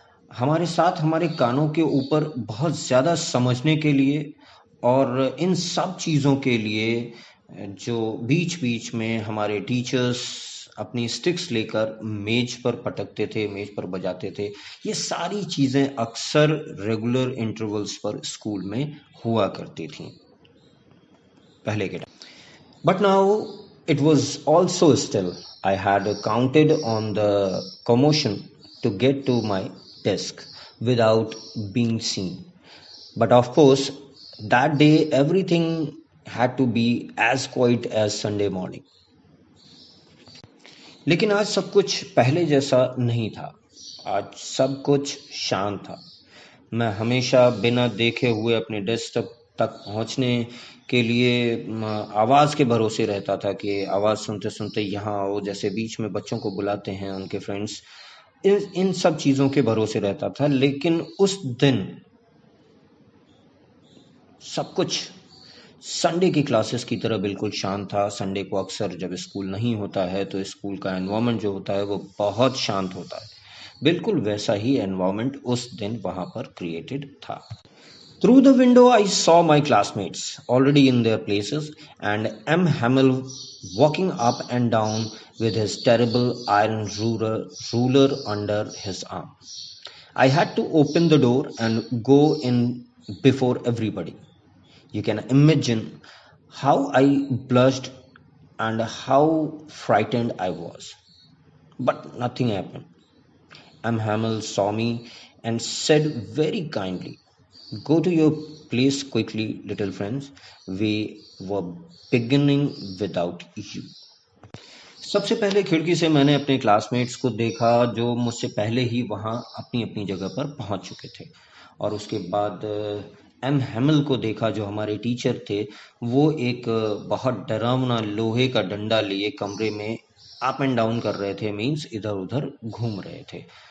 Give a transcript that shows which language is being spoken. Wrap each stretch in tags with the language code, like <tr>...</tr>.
<hi>हमारे साथ हमारे कानों के ऊपर बहुत ज़्यादा समझने के लिए, और इन सब चीज़ों के लिए जो बीच बीच में हमारे टीचर्स अपनी स्टिक्स लेकर मेज पर पटकते थे, मेज पर बजाते थे, ये सारी चीज़ें अक्सर रेगुलर इंटरवल्स पर स्कूल में हुआ करती थी पहले के time.</hi> <en>But now it was also still I had counted on the commotion to get to my desk without being seen. But of course, that day everything had to be as quiet as Sunday morning.</en> <hi>लेकिन आज सब कुछ पहले जैसा नहीं था। आज सब कुछ शांत था। मैं हमेशा बिना देखे हुए अपने डेस्क तक पहुंचने के लिए आवाज़ के भरोसे रहता था कि आवाज़ सुनते सुनते यहाँ आओ, जैसे बीच में बच्चों को बुलाते हैं उनके फ्रेंड्स, इन सब चीज़ों के भरोसे रहता था। लेकिन उस दिन सब कुछ संडे की क्लासेस की तरह बिल्कुल शांत था। संडे को अक्सर जब स्कूल नहीं होता है तो स्कूल का एनवायरनमेंट जो होता है वो बहुत शांत होता है। बिल्कुल वैसा ही एनवायरनमेंट उस दिन वहाँ पर क्रिएटेड था।</hi> <en>Through the window, I saw my classmates already in their places, and M. Hamill walking up and down with his terrible iron ruler under his arm. I had to open the door and go in before everybody. You can imagine how I blushed and how frightened I was. But nothing happened. M. Hamill saw me and said very kindly, "Go to your place quickly, little friends. We were beginning without you."</en> <hi>सबसे पहले खिड़की से मैंने अपने classmates को देखा जो मुझसे पहले ही वहाँ अपनी अपनी जगह पर पहुँच चुके थे, और उसके बाद एम हैमिल को देखा जो हमारे टीचर थे। वो एक बहुत डरावना लोहे का डंडा लिए कमरे में</hi> <en>up and down</en> <hi>कर रहे थे, मीन्स इधर उधर घूम रहे थे।</hi>